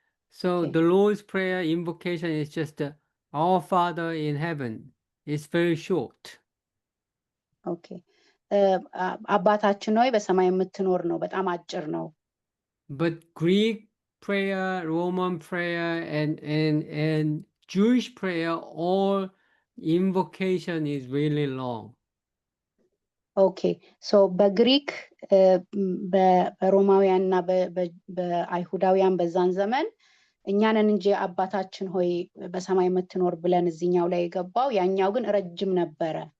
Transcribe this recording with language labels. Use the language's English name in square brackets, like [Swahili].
[English] So the Lord's Prayer invocation is just Our Father in heaven. It's very short. Okay. [Amharic] አባታችን ሆይ በሰማይ የምትኖር ነው፣ በጣም አጭር ነው። [English] But Greek prayer, Roman prayer, and Jewish prayer, all invocation is really long. Okay. [Amharic] So በግሪክ በሮማውያንና በአይሁዳውያን በዛን ዘመን እኛንን እንጂ አባታችን ሆይ በሰማይ የምትኖር ብለን እዚህኛው ላይ የገባው ያኛው ግን ረጅም ነበረ።